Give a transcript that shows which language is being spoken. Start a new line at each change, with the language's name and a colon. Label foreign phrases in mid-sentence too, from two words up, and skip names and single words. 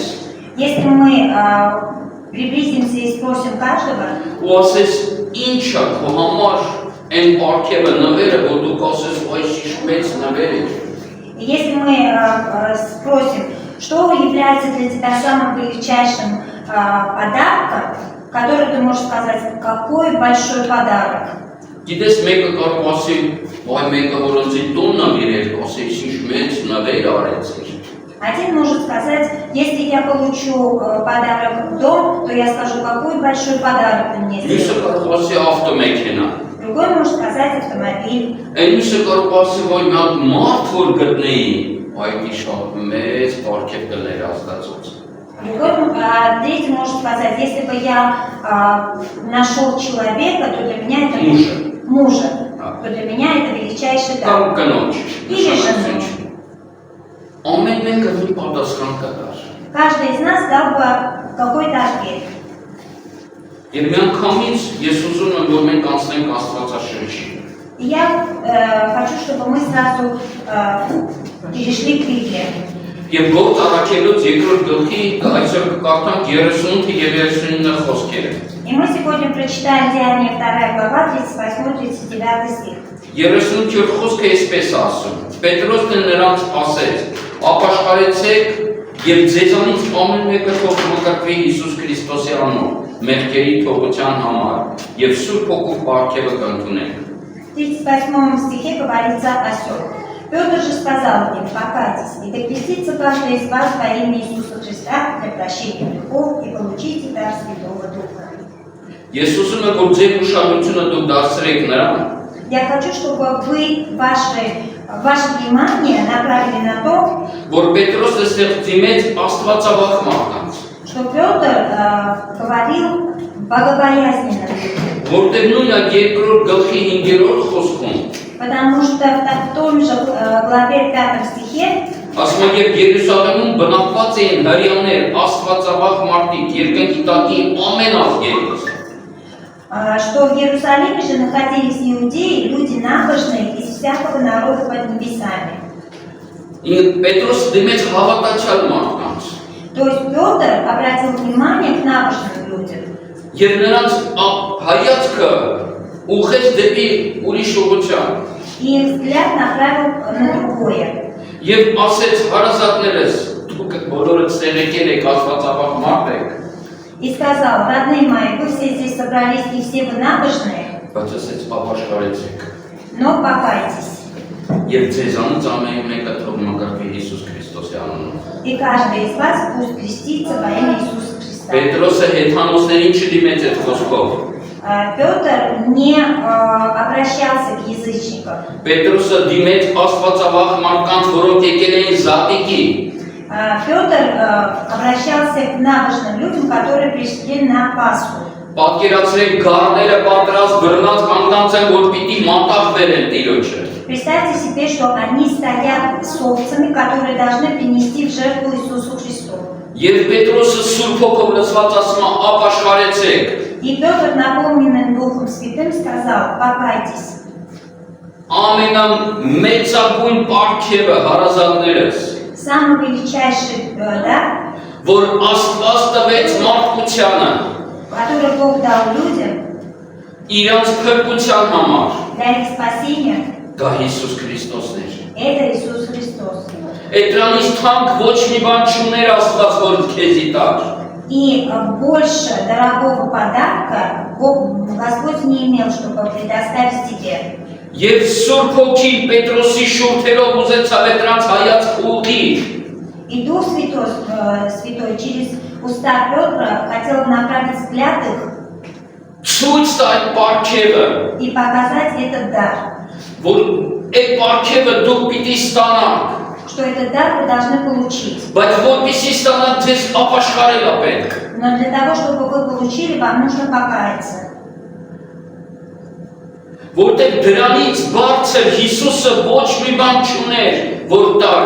Russian: если мы приблизимся и спросим каждого,
Armenian: ու ասես ինչ է քո համար այն պարգևը նվերը, որ դու կասես այս ինչ մեծ նվեր է։
Russian: и если мы спросим, что является для тебя самым величайшим подарком, который ты можешь сказать, какой большой подарок.
Armenian: Գիտես մեկը կարող ասի, «Այ մեկը որ ինձ տունն ա իրել, ասես ինչ մեծ նվեր արեց»։
Russian: Один может сказать, если я получу подарок дом, то я скажу, какой большой подарок ты мне
Armenian: Մյուսը
Russian: сделал.
Armenian: կարող ասի ավտոմեքենա։
Russian: Другой может сказать автомобиль.
Armenian: Այն մյուսը կարող ասի, որ մի հատ մարդ որ գտնեի, այդ շատ մեծ պարգև կներ Աստծոց։
Russian: Третий может сказать, если бы я нашел человека, то для меня это мужа, то для меня это величайший дар.
Armenian: Կամ կնոջ։
Russian: Или жену.
Armenian: Ամեն մեկը մի պատասխան կտար։
Russian: Каждый из нас дал бы какой-то ответ.
Armenian: Եվ միանգամից ես ուզում եմ, որ մենք անցնենք Աստվածաշնչի։
Russian: И я хочу, чтобы мы сразу перешли к Библии.
Armenian: Եվ Գործ առաքելուց երկրորդ գլխի այսօր կկարդանք 38 եւ 39 խոսքերը։
Russian: И мы сегодня прочитаем Деяния 2 глава, 38-39 стих.
Armenian: 38-րդ խոսքը այսպես ասում. Պետրոսն նրանց ասեց. Ապաշխարեցեք եւ ձեզանից ամեն մեկը թող մկրտվի Հիսուս Քրիստոսի անունով, մեղքերի թողության համար եւ Սուրբ Հոգու պարգևը կընդունեք։
Russian: В 38 стихе говорится о сём. Петр же сказал им: покайтесь, и да крестится каждый из вас во имя Иисуса Христа для прощения грехов и получите дар Святого Духа.
Armenian: Ես ուզում եմ, որ ձեր ուշադրությունը դուք դարձրեք նրան,
Russian: Я хочу, чтобы вы ваше внимание направили на то,
Armenian: որ Պետրոսը ստեղծի մեծ Աստվածավախ մարդկանց,
Russian: что Петр говорил богобоязненно людям.
Armenian: որտեղ նույն այդ երկրորդ գլխի 5-րդ խոսքում
Russian: Потому что в том же главе 5 стихе
Armenian: ասում է, եւ Երուսաղեմում բնակված էին հрьяաներ, Աստվածավախ մարդիկ, երկնքի տակի ամեն ազգերից։
Russian: что в Иерусалиме же находились иудеи, люди набожные из всякого народа под небесами.
Armenian: Պետրոս դիմեց հավատացյալ մարդկանց։
Russian: То есть Петр обратил внимание к набожным людям.
Armenian: Եվ նրանց հայացքը ուղղեց դեպի ուրիշ ուղղության։
Russian: И их взгляд направил на другое.
Armenian: Եվ ասեց հարազատներս, դուք բոլորդ սեղեկել եք Աստվածավախ մարդ եք,
Russian: И сказал: родные мои, вы все здесь собрались и все вы набожные,
Armenian: բայց ասեց ապաշխարեցեք։
Russian: но покайтесь.
Armenian: Եվ ձեզանից ամեն մեկը թող մկրտվի Հիսուս Քրիստոսի անունով։
Russian: И каждый из вас пусть крестится во имя Иисуса Христа.
Armenian: Պետրոսը հեթանոսներին չդիմեց այդ խոսքով։
Russian: Петр не обращался к язычникам.
Armenian: Պետրոսը դիմեց Աստվածավախ մարդկանց, որոնք եկել էին Զատիկի։
Russian: Петр обращался к набожным людям, которые пришли на Пасху.
Armenian: Պատկերացրեք գառները պատրաստ բռնած կանանց են, որ պիտի մատաղ բերեն Տիրոջը։
Russian: Представьте себе, что они стоят с овцами, которые должны принести в жертву Иисусу Христу.
Armenian: Եվ Պետրոսը Սուրբ Հոգով լցված ասում է՝ ապաշխարեցեք։
Russian: И Петр, наполненный Духом Святым, сказал: покайтесь.
Armenian: Ամենամեծագույն պարգևը հարազատներս,
Russian: Самый величайший дар,
Armenian: որ Աստված տվեց մարդկությանը
Russian: который Бог дал людям
Armenian: իրանց փրկության համար,
Russian: для их спасения,
Armenian: դա Հիսուս Քրիստոսն էր։
Russian: это Иисус Христос.
Armenian: Էդրանից թանկ ոչ մի բան չուներ Աստված, որ քեզի տար։
Russian: И больше дорогого подарка Господь не имел, чтобы предоставить тебе.
Armenian: Եվ Սուրբ Հոգին Պետրոսի շուրթերով ուզեցավ էդրանց հայացք ուղղի։
Russian: И Дух Святой через уста Петра хотел направить взгляд их
Armenian: Ցույց տա այդ պարգևը,
Russian: и показать этот дар,
Armenian: որ այդ պարգևը դուք պիտի ստանաք,
Russian: что этот дар вы должны получить.
Armenian: բայց որպեսզի ստանաք, ձեզ ապաշխարել է պետք։
Russian: Но для того, чтобы вы получили, вам нужно покаяться.
Armenian: Որտեղ դրանից բարձր Հիսուսը ոչ մի բան չուներ, որ տար։